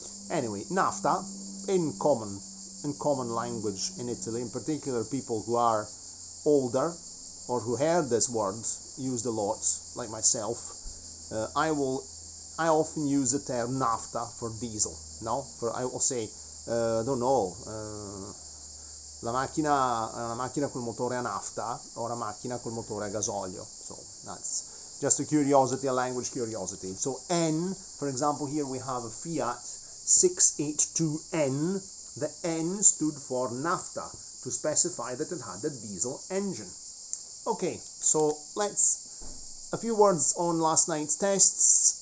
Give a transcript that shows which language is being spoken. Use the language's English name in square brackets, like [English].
[English] Anyway, nafta, in common language in Italy, in particular people who are older or who heard this word used a lot, like myself, I often use the term nafta for diesel. No, I will say, I don't know, [Italian] la macchina è una macchina col motore a nafta [English] or [Italian] a macchina col motore a gasolio. [English] So that's just a curiosity, a language curiosity. So N, for example, here we have a Fiat 682N. The N stood for nafta, to specify that it had a diesel engine. Okay, so a few words on last night's tests.